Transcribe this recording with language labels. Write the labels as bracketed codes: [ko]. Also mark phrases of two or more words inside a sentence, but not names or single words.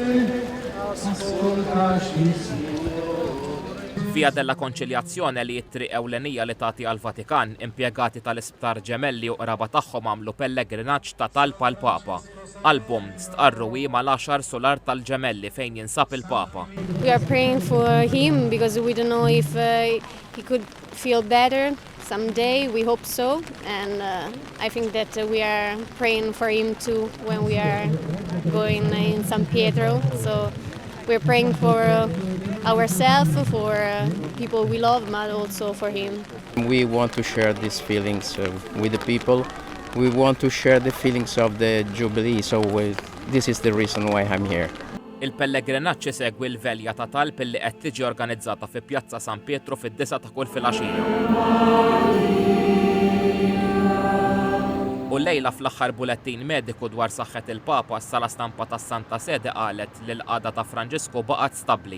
[mt] Via della Konċiljazzjoni li t-triq ewlenija li tagħti għall-Vatikan, impjegati tal-Isptar Ġemelli u qraba tagħhom għamlu pellegrinaġġ ta' talba l-Papa. Album stqarru ma l-10 solar tal-Ġemelli fejn jinsab il-Papa. [en] We are praying for him because we don't know if he could feel better someday. We hope so, and I think that we are praying for him too when we are going in San Pietro. So we're praying for ourselves, for people we love, but also for him. We want to share these feelings with the people. We want to share the feelings of the Jubilee, so this is the reason why I'm here. [mt] Il-pellegrinaġġ segwi l-velja ta' talb li qed tiġi organizzata fi Pjazza San Pietru fid-9 ta' kull filgħaxija. U lejla fl-aħħar bulettin mediku dwar saħħet il-Papa s-sala stampa tas-Santa Sede qalet li l-qagħda ta' Franġisku baqgħet stabbli.